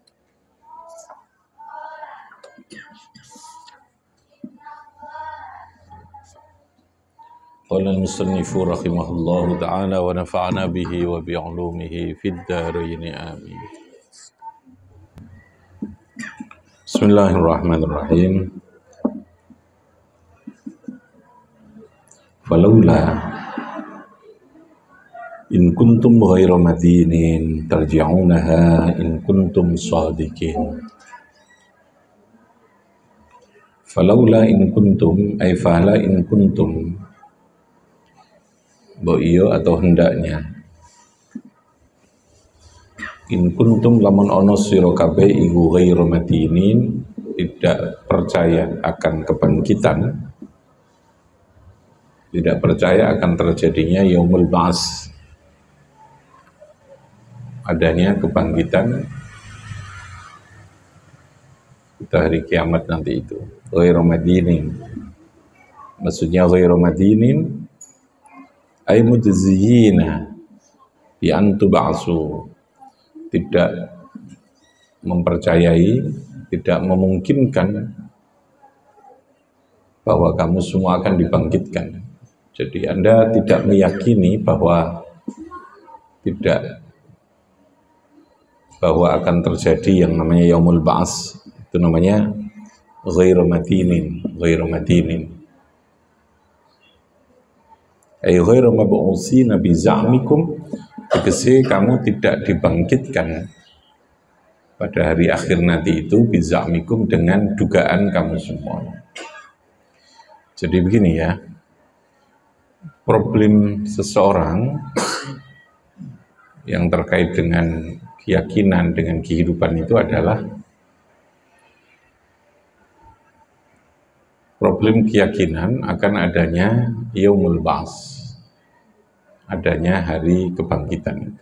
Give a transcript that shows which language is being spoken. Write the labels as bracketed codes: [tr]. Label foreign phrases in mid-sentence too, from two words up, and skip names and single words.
[ar] قال المصنف رحمه الله تعالى ونفعنا به وبعلومه في الدارين آمين. Bismillahirrahmanirrahim. فلولا إن كنتم غير مدينين ترجعونها إن كنتم صادقين. فلولا إن كنتم أي فلا إن كنتم, iyo [id] atau hendaknya, [ar] إن كنتم [jv] lamun ono sira kabeh iku [ar] غير مدينين, [id] tidak percaya akan kebangkitan, tidak percaya akan terjadinya [ar] يوم البعث, [id] adanya kebangkitan pada hari kiamat nanti itu. [ar] غير مدينين, maksudnya غير مدينين أي مجزيين بأن تبعثوا, [id] tidak mempercayai, tidak memungkinkan bahwa kamu semua akan dibangkitkan. Jadi Anda tidak meyakini bahwa akan terjadi yang namanya [ar] يوم البعث. [id] Itu namanya [ar] غير مدينين، غير مدينين. أي غير مبعوثين بزعمكم, [id] tegese kamu tidak dibangkitkan pada hari akhir nanti itu [ar] بزعمكم, [id] dengan dugaan kamu semua. Jadi begini ya, problem seseorang yang terkait dengan keyakinan, dengan kehidupan itu adalah problem keyakinan akan adanya [ar] يوم البعث, [id] adanya hari kebangkitan itu.